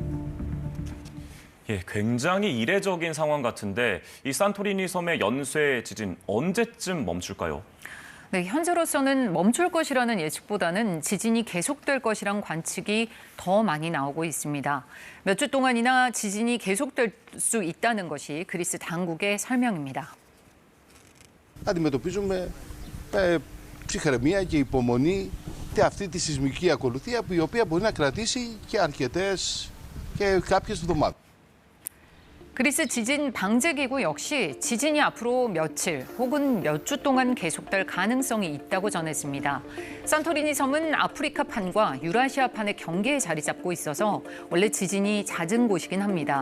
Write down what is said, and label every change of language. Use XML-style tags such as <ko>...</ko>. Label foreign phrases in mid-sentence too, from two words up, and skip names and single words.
<ko>예, 굉장히 이례적인 상황 같은데 이 산토리니 섬의 연쇄 지진 언제쯤 멈출까요? 네, 현재로서는 멈출 것이라는 예측보다는 지진이 계속될 것이란 관측이 더 많이 나오고 있습니다. 몇 주 동안이나 지진이 계속될 수 있다는 것이 그리스 당국의 설명입니다.</ko> <el>Αντιμετωπίζουμε ψυχραιμία και υπομονή και αυτή τη σεισμική ακολουθία η οποία μπορεί να κρατήσει και αρκετές και κάποιες εβδομάδες.</el> <ko>그리스 지진 방재기구 역시 지진이 앞으로 며칠 혹은 몇 주 동안 계속될 가능성이 있다고 전했습니다. 산토리니 섬은 아프리카판과 유라시아판의 경계에 자리 잡고 있어서 원래 지진이 잦은 곳이긴 합니다.</ko>